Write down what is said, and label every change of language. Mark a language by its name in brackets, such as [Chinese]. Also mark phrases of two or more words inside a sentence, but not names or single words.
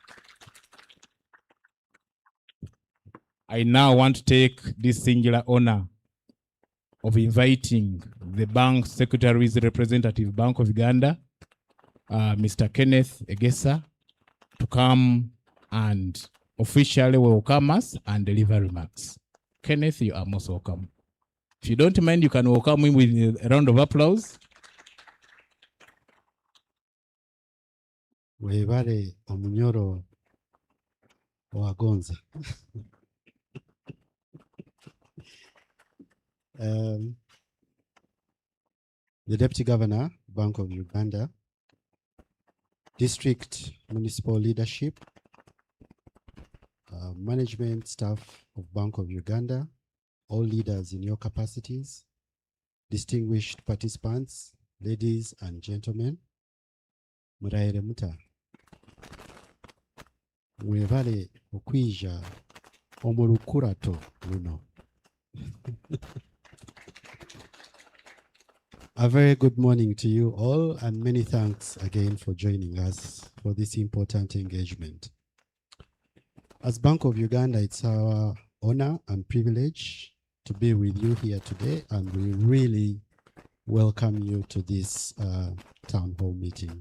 [English] I now want to take this singular honor of inviting the bank secretary's representative, Bank of Uganda, Mr. Kenneth Egesa, to come and officially welcome us and deliver remarks. Kenneth, you are most welcome. If you don't mind, you can welcome him with a round of applause. [Nyoro] Webale omunyoro wagonza. [English] The Deputy Governor, Bank of Uganda, District Municipal Leadership, management staff of Bank of Uganda, all leaders in your capacities, distinguished participants, ladies and gentlemen, [Nyoro] muraire muta. Mwevale okwija omulukurato luno. [English] A very good morning to you all, and many thanks again for joining us for this important engagement. As Bank of Uganda, it's our honor and privilege to be with you here today, and we really welcome you to this town hall meeting.